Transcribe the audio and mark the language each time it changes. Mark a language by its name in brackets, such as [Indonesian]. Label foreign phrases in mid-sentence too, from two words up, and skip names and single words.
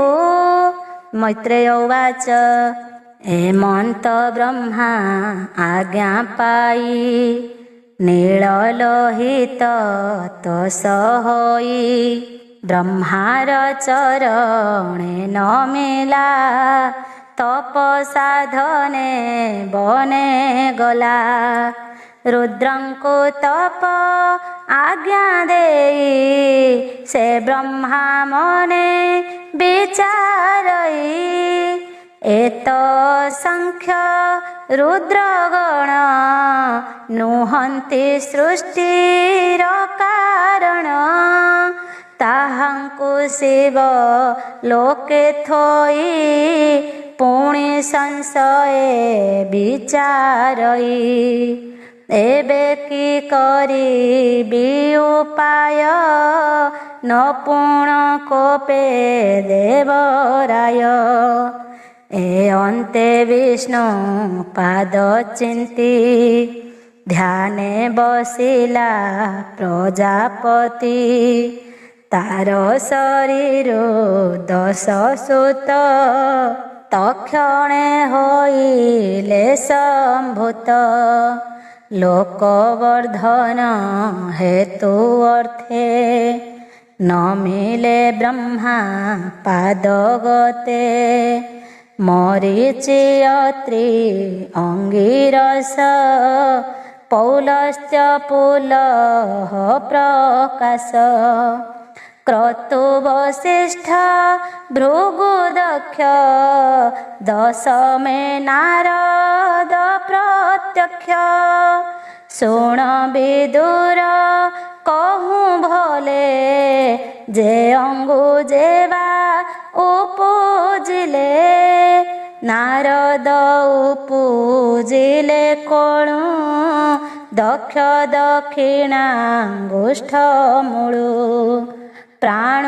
[Odia] ମୈତ୍ରେୟ ଉବାଚ ଏମନ୍ତ ବ୍ରହ୍ମା ଆଜ୍ଞା ପାଇ ନୀଳ ଲୋହିତ ତୋଷ ହୋଇ। ବ୍ରହ୍ମାର ଚରଣେ ନମିଲା ତପ ସାଧନେ ବନେ ଗଲା। ରୁଦ୍ରଙ୍କୁ ତପ ଆଜ୍ଞା ଦେଇ ସେ ବ୍ରହ୍ମା ମନେ ବିଚାରଇ ଏତେ ସଂଖ୍ୟ ରୁଦ୍ରଗଣ ନୁହନ୍ତି ସୃଷ୍ଟିର କାରଣ ତାହାଙ୍କୁ ଶିବ ଲୋକେ ଥୋଇ ପୁଣି ସଂଶୟେ ବିଚାରଇ ଏବେ କି କରିବି ଉପାୟ ନ ପୁଣ କୋପେ ଦେବରାୟ ଏ ଅନ୍ତେ ବିଷ୍ଣୁ ପାଦ ଚିନ୍ତି ଧ୍ୟାନେ ବସିଲା ପ୍ରଜାପତି ତାର ଶରୀର 10 ସୁତ ତକ୍ଷଣେ ହୋଇଲେ ସମ୍ଭୂତ ଲୋକବର୍ଦ୍ଧନ ହେତୁ ଅର୍ଥେ ନ ମିଳେ ବ୍ରହ୍ମା ପାଦଗତେ ମରୀଚି ଅତ୍ରି ଅଙ୍ଗିରସ ପୌଲସ୍ତ୍ୟ ପୁଲହ ପ୍ରକାଶ କ୍ରତୁ ବଶିଷ୍ଠ ଭୃଗୁଦକ୍ଷ ଦଶମେ ନାରଦ ପ୍ରତ୍ୟକ୍ଷ ଶୁଣ ବିଦୁର କହୁଁ ଭଲେ ଯେ ଅଙ୍ଗୁ ଯେବା ଉପୁଜିଲେ ନାରଦ ଉପୁଜିଲେ କୋଣୁ ଦକ୍ଷ ଦକ୍ଷିଣାଙ୍ଗୁଷ୍ଠ ମୂଳୁ ପ୍ରାଣୁ